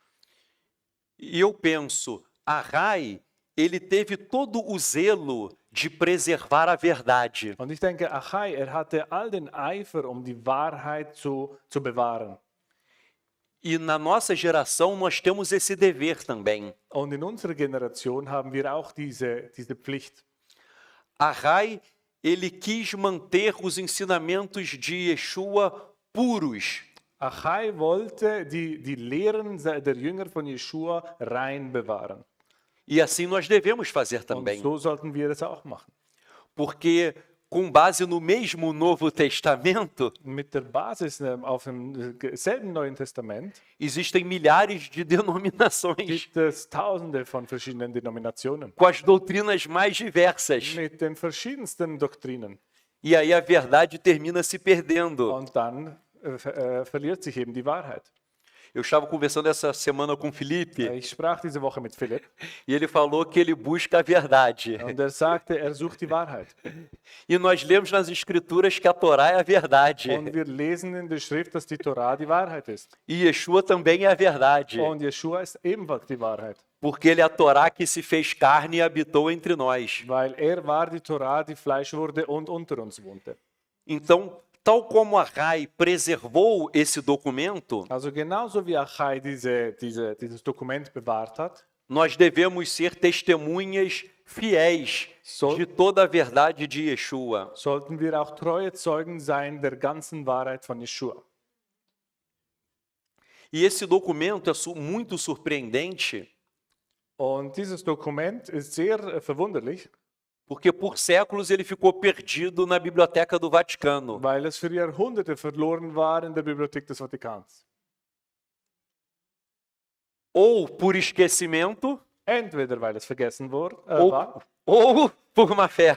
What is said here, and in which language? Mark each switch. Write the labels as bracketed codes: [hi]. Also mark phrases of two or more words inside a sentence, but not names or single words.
[pt] E eu penso, Arrai, ele teve todo o zelo de preservar a verdade. [de] Und ich denke, Achai, hatte all den Eifer, die Wahrheit zu bewahren. [pt] E na nossa geração nós temos esse dever também. [de] Und in unserer Generation haben wir auch diese Pflicht. [pt] Arrai, ele quis manter os ensinamentos de Yeshua puros. [de] Achai wollte die Lehren der Jünger von Jeschua rein bewahren. [pt] E assim nós devemos fazer [de] Und [pt] também. [de] so sollten wir es auch machen. [pt] Porque com base no mesmo Novo Testamento, [de] Mit der Basis auf dem selben Neuen Testament [pt] existem milhares de denominações [de] gibt es Tausende von verschiedenen Denominationen [pt] com as doutrinas mais diversas. [de] mit den verschiedensten Doktrinen. [pt] E aí a verdade termina se perdendo. [de] Und dann verliert sich eben die Wahrheit. [pt] Eu estava conversando essa semana com o Felipe [de] Ich sprach diese Woche mit Philipp [pt] e ele falou que ele busca a verdade. [de] und er sagte, er sucht die Wahrheit. [pt] E nós lemos nas Escrituras que a Torá é a verdade. [de] Und wir lesen in der Schrift, dass die Torah die Wahrheit ist. [pt] E Yeshua também é a verdade. [de] Und Jeschua ist ebenfalls die Wahrheit. [pt] Porque ele é a Torá que se fez carne e habitou entre nós. [de] Weil war die Torah, die Fleisch wurde und unter uns wohnte. [pt] Então, tal como Arrai preservou esse documento, [de] Also genauso wie Achai dieses Dokument bewahrt hat, [pt] nós devemos ser testemunhas fiéis de toda a verdade de Yeshua. [de] sollten wir auch treue Zeugen sein der ganzen Wahrheit von Jeschua. [pt] E esse documento é muito surpreendente, [de] Und dieses Dokument ist sehr verwunderlich, [pt] porque por séculos ele ficou perdido na Biblioteca do Vaticano. [de] weil es für Jahrhunderte verloren war in der Bibliothek des Vatikans. [pt] Ou por esquecimento, [de] Entweder weil es vergessen war [pt] ou por má fé.